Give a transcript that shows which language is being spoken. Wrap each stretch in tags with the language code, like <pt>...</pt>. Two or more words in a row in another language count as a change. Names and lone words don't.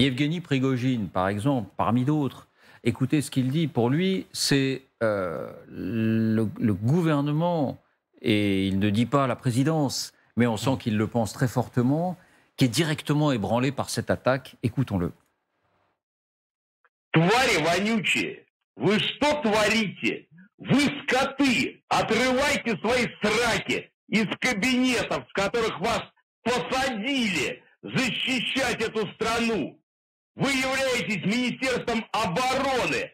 <fr>Yevgeny Prigojine, par exemple, parmi d'autres, écoutez ce qu'il dit. Pour lui, c'est le gouvernement, et il ne dit pas la présidence, mais on sent qu'il le pense très fortement, qui est directement ébranlé par cette attaque. Écoutons-le.</fr> <ru>Твари вонючие, вы что творите? Вы скоты, отрывайте свои сраки из кабинетов, в которых вас посадили защищать эту страну. Вы являетесь Министерством обороны.</ru>